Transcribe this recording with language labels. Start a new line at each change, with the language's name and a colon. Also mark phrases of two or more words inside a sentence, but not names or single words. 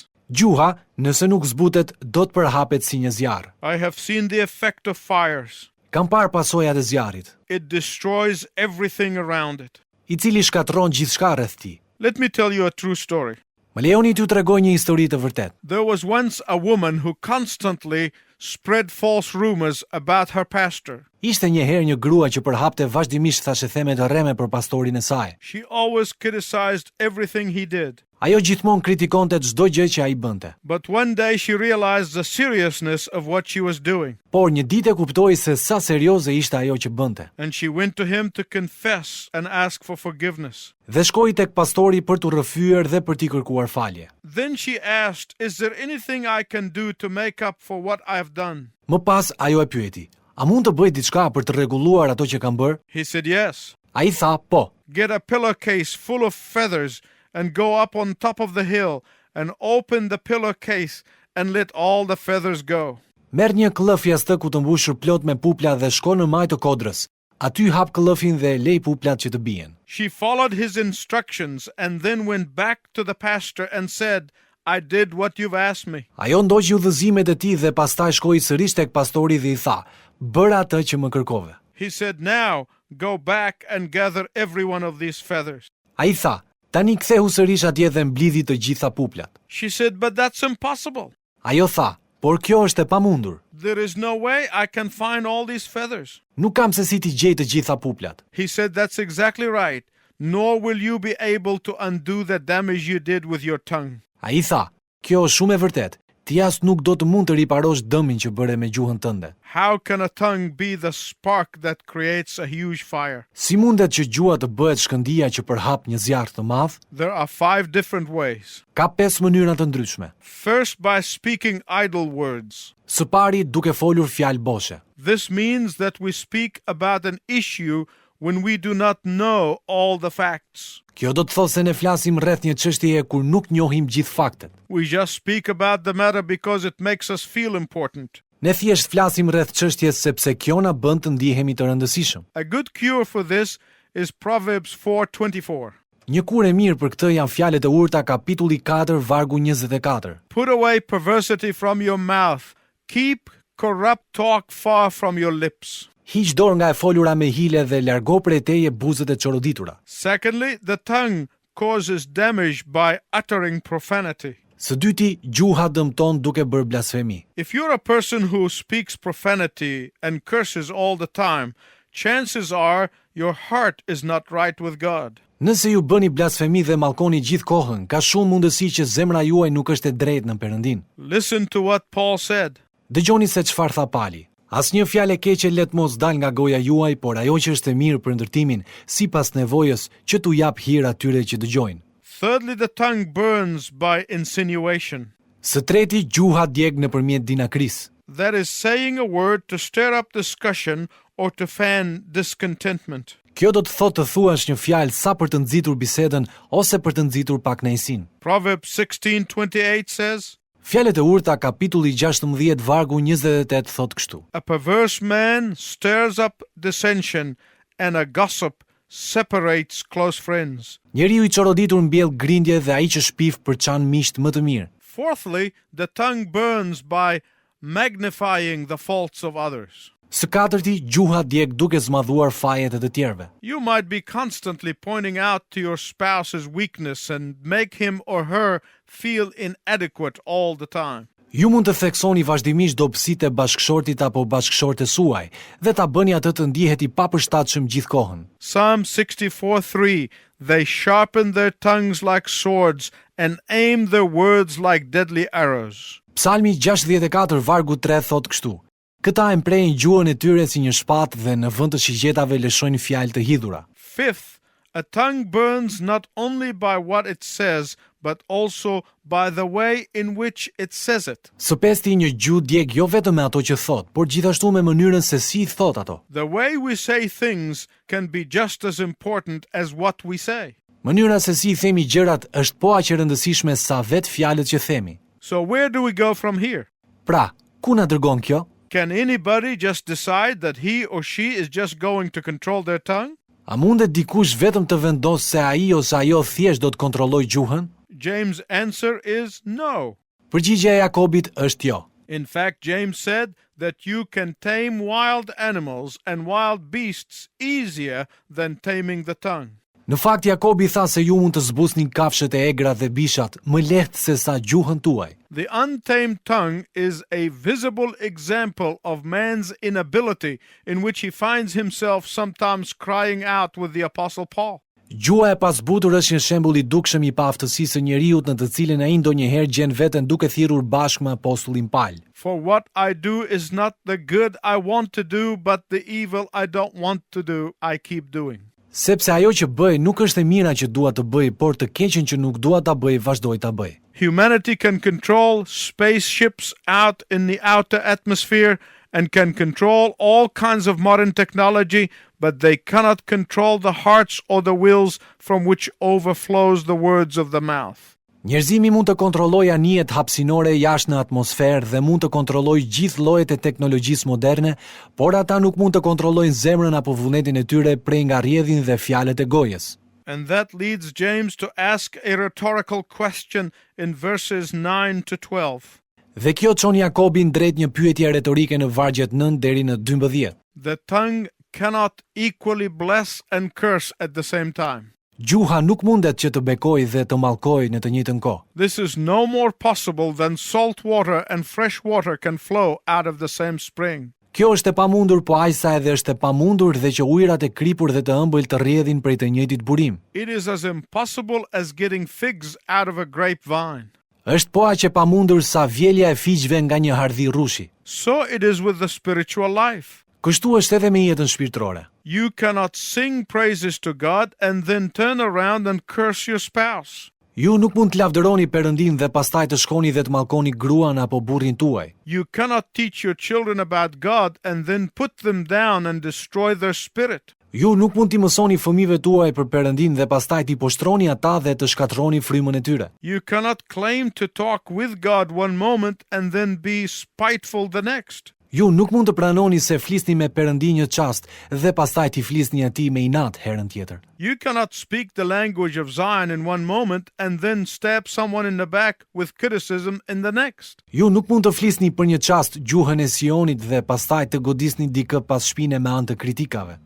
Albanian: Gjuha, nëse nuk zbutet, do të përhapet si një zjarr.
English: I have seen the effect of fires.
Albanian: Kam parë pasojat e zjarrit,
English: It destroys everything around it.
Albanian: I cili shkatron gjithçka rreth tij.
English: Let me tell you a true story.
Albanian: Më lejoni t'ju tregoj një histori të vërtetë.
English: There was once a woman who constantly spread false rumors about her pastor.
Albanian: Ishte një herë një grua që përhapte vazhdimisht thashetheme të rreme për pastorin e saj.
English: She always criticized everything he did.
Albanian: Ajo gjithmonë kritikonte çdo gjë që ai bënte.
English: But one day she realized the seriousness of what she was doing.
Albanian: Por një ditë e kuptoi se sa serioze ishte ajo që bënte.
English: And she went to him to confess and ask for forgiveness.
Albanian: Dhe shkoi tek pastori për t'u rrëfyer dhe për t'i kërkuar falje.
English: Then she asked, is there anything I can do to make up for what I've done?
Albanian: Më pas ajo e pyeti: "A mund të bëj diçka për të rregulluar ato që kam bërë?"
English: He said yes.
Albanian: Ai tha: "Po."
English: Get a pillowcase full of feathers and go up on top of the hill and open the pillowcase and let all the feathers go.
Albanian: Merr një klëf jashtëku të mbushur plot me pupla dhe shko në maj të kodrës. Aty hap klëfin dhe lej puplat që të bien.
English: She followed his instructions and then went back to the pastor and said, I did what you've asked me.
Albanian: Ajo ndoqi udhëzimet e tij dhe pastaj shkoi sërish tek pastori dhe I tha: "Bëra atë që më kërkove."
English: He said, now go back and gather every one of these feathers.
Albanian: Ai tha: "Tani kthehu sërish atje dhe mblidhi të gjitha puplat."
English: She said, but that's impossible.
Albanian: Ajo tha: "Por kjo është e pamundur.
English: There is no way I can find all these feathers.
Albanian: Nuk kam se si t'i gjej të gjitha puplat."
English: He said, that's exactly right. Nor will you be able to undo the damage you did with your tongue.
Albanian: Ai tha: "Kjo është shumë e vërtetë. Ti as nuk do të mund të riparosh dëmin që bëre me gjuhën tënde."
English: How can a tongue be the spark that creates a huge fire?
Albanian: Si mundet që gjua të bëhet shkëndia që përhap një zjarr të madh?
English: There are 5 different ways.
Albanian: Ka 5 mënyra të ndryshme.
English: First, by speaking idle words.
Albanian: Së pari, duke folur fjalë boshe.
English: This means that we speak about an issue when we do not know all the facts.
Albanian: Kjo do të thotë se ne flasim rreth një çështjeje kur nuk njohim gjithë faktet.
English: We just speak about the matter because it makes us feel important.
Albanian: Ne thjesht flasim rreth çështjes sepse kjo na bën të ndihemi të rëndësishëm.
English: A good cure for this is Proverbs 4:24.
Albanian: Një kurë e mirë për këtë janë fjalët e urta kapitulli 4 vargu 24.
English: Put away perversity from your mouth. Keep corrupt talk far from your lips.
Albanian: Hiq dorë nga e folura me hile dhe largo prej teje buzët e çoroditura.
English: Secondly, the tongue causes damage by uttering profanity.
Albanian: Së dyti, gjuha dëmton duke bërë blasfemi.
English: If you're a person who speaks profanity and curses all the time, chances are your heart is not right with God.
Albanian: Nëse ju bëni blasfemi dhe mallkoni gjithë kohën, ka shumë mundësi që zemra juaj nuk është e drejtë në Perëndin.
English: Listen to what Paul said.
Albanian: Dëgjoni se çfarë tha Pali. Asnjë fjalë e keqe let mos dal nga goja juaj, por ajo që është e mirë për ndërtimin, sipas nevojës që t'u jap hir atyre që dëgjojnë.
English: Thirdly, the tongue burns by insinuation.
Albanian: Së treti, gjuha djeg nëpërmjet dinakris.
English: That is saying a word to stir up discussion or to fan discontentment.
Albanian: Kjo do të thotë të thuash një fjalë sa për të nxitur bisedën ose për të nxitur pakënaqësinë.
English: Proverbs 16:28 says,
Albanian: Fjalët e urta kapitulli 16 vargu 28 thotë kështu.
English: a perverse man stirs up dissension and a gossip separates close friends.
Albanian: Njeriu i çoroditur mbjell grindje dhe ai që shpif përçan miqt më të mirë.
English: Fourthly, the tongue burns by magnifying the faults of others.
Albanian: Së katërti, gjuha djeg duke zmadhuar fajet e të tjerëve.
English: You might be constantly pointing out to your spouse's weakness and make him or her feel inadequate all the time.
Albanian: Ju mund të theksoni vazhdimisht dobësitë e bashkëshortit apo bashkëshortes suaj dhe ta bëni atë të ndihet i papërshtatshëm gjithë kohën.
English: Psalm 64:3, they sharpen their tongues like swords and aim their words like deadly arrows.
Albanian: Psalmi 64 vargu 3 thotë kështu. Këta e mprejnë gjuhën e tyre si një shpatë dhe në vend të shigjetave lëshojnë fjalë të hidhura.
English: Fifth, a tongue burns not only by what it says, but also by the way in which it says it.
Albanian: Së pesti, një gjuhë djeg jo vetëm me ato që thot, por gjithashtu me mënyrën se si thot ato.
English: The way we say things can be just as important as what we say.
Albanian: Mënyra se si i themi gjërat është po aq e rëndësishme sa vetë fjalët që themi.
English: So where do we go from here?
Albanian: Pra, ku na dërgon kjo?
English: Can anybody just decide that he or she is just going to control their tongue?
Albanian: A mundet dikush vetëm të vendosë se ai ose ajo thjesht do të kontrollojë gjuhën?
English: James' answer is no.
Albanian: Përgjigjja e Jakobit është jo.
English: In fact, James said that you can tame wild animals and wild beasts easier than taming the tongue.
Albanian: Në fakt, Jakobi tha se ju mund të zbusni kafshët e egra dhe bishat më lehtë se sa gjuhën tuaj.
English: The untamed tongue is a visible example of man's inability, in which he finds himself sometimes crying out with the Apostle Paul.
Albanian: Gjuha e pasbutur është një shembull i dukshëm i paaftësisë së njeriut në të cilin ai ndonjëherë gjen veten duke thirrur bashkë me apostullin Paul.
English: For what I do is not the good I want to do, but the evil I don't want to do, I keep doing.
Albanian: Sepse ajo që bëj nuk është e mira që dua të bëj, por të keqen që nuk dua ta bëj, vazhdoj ta bëj.
English: Humanity can control spaceships out in the outer atmosphere and can control all kinds of modern technology, but they cannot control the hearts or the wills from which overflows the words of the mouth.
Albanian: Njerëzimi mund të kontrollojë anijet hapësinore jashtë në atmosferë dhe mund të kontrollojë gjithë llojet e teknologjisë moderne, por ata nuk mund të kontrollojnë zemrën apo vullnetin e tyre prej nga rrjedhin dhe fjalët e gojës.
English: And that leads James to ask a rhetorical question in verses 9 to 12.
Albanian: Dhe kjo çon Jakobin drejt një pyetje retorike në vargjet 9 deri në 12.
English: The tongue cannot equally bless and curse at the same time.
Albanian: Gjuha nuk mundet që të bekojë dhe të mallkojë në të njëjtën kohë.
English: This is no more possible than salt water and fresh water can flow out of the same spring.
Albanian: Kjo është e pamundur, po aq sa edhe është e pamundur dhe që ujërat e kripur dhe të ëmbël të rrjedhin prej të njëjtit burim.
English: It is as impossible as getting figs out of a grapevine.
Albanian: Është po aq e pamundur sa vjelja e figjve nga një hardhi rrushi.
English: So it is with the spiritual life.
Albanian: Kështu është edhe me jetën shpirtërore.
English: You cannot sing praises to God and then turn around and curse your spouse.
Albanian: Ju nuk mund të lavdëroni Perëndin dhe pastaj të shkoni dhe të mallkoni gruan apo burrin tuaj.
English: You cannot teach your children about God and then put them down and destroy their spirit.
Albanian: Ju nuk mund t'i mësoni fëmijëve tuaj për Perëndin dhe pastaj t'i poshtroni ata dhe të shkatroni frymën e tyre.
English: You cannot claim to talk with God one moment and then be spiteful the next.
Albanian: Ju nuk mund të pranoni se flisni me Perëndi një çast dhe pastaj t'i flisni atij me inat herën tjetër.
English: You cannot speak the language of Zion in one moment and then stab someone in the back with criticism in the next.
Albanian: Ju nuk mund të flisni për një çast gjuhën e Sionit dhe pastaj të godisni dikë pas shpine me anë të kritikave.